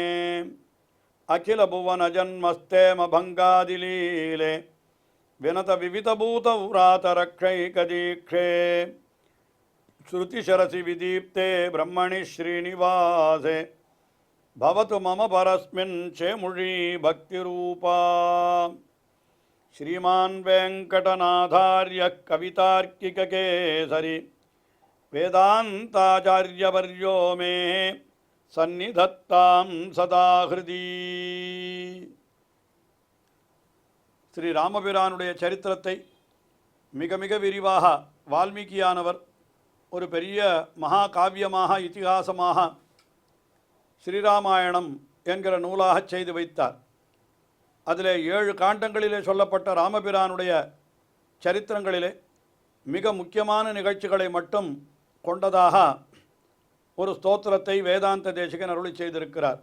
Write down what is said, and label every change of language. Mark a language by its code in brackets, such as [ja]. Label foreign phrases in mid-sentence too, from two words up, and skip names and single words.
[sa] अखिल भुवन जन्मस्थेम भङ्गादिलीले विनत विविधभूत व्रात रक्षैकदीक्षे श्रुतिशिरसि विदीप्ते ब्रह्मणि श्रीनिवासे भवतु मम परस्मिन् शेमुषी भक्तिरूपा श्रीमान वेंकटनाथार्य कवितार्किककेसरी वेदांताचार्यवर्यो मे सन्निधत्तां सदा हृदि [ta] श्री ராமபிரானுடைய சரித்திரத்தை மிக மிக விரிவாக வால்மீகியானவர் ஒரு பெரிய மகா காவியமாக இதிகாசமாக ஸ்ரீராமாயணம் என்கிற நூலாக செய்து வைத்தார். அதில் 7 காண்டங்களிலே சொல்லப்பட்ட ராமபிரானுடைய சரித்திரங்களிலே மிக முக்கியமான நிகழ்ச்சிகளை மட்டும் கொண்டதாக ஒரு ஸ்தோத்திரத்தை வேதாந்த தேசிகன் அருளி செய்திருக்கிறார்.